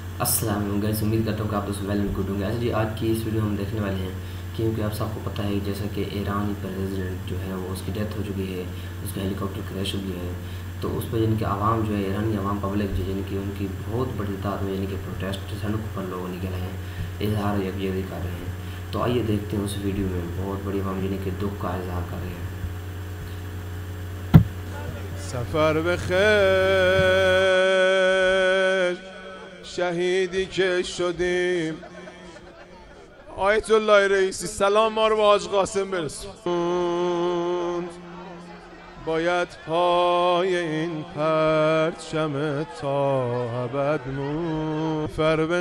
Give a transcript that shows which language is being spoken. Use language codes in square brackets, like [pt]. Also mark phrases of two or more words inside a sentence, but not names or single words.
[ar] السلام عليكم [ur] گائز، امید کرتا ہوں کہ آپ دوست [en] well and good [ur] ہوں گے۔ اچھا جی، آج کی اس ویڈیو ہم دیکھنے والے ہیں کیونکہ آپ سب کو پتا ہے جیسا کہ ایران پریذیڈنٹ جو ہے وہ اس کی ڈیتھ ہو چکی ہے، اس کا [en] helicopter crash [ur] ہو گیا ہے. تو اس پر یعنی کہ عوام جو ہے، ایرانی عوام پبلک جو یعنی کہ ان کی بہت بڑی تعداد میں یعنی کہ پروٹیسٹ سڑکوں پر لوگ نکلے ہیں، اظہار یکجہتی کر رہے ہیں. تو آئیے دیکھتے ہیں اس ویڈیو میں بہت بڑی عوام یعنی کہ دکھ کا اظہار کر رہے ہیں. [fa] سفر بخیر شهیدی که شدیم آیت الله رئیسی سلام ما رو به حاج قاسم برسون باید پای این پرچم تا ابد مون سفر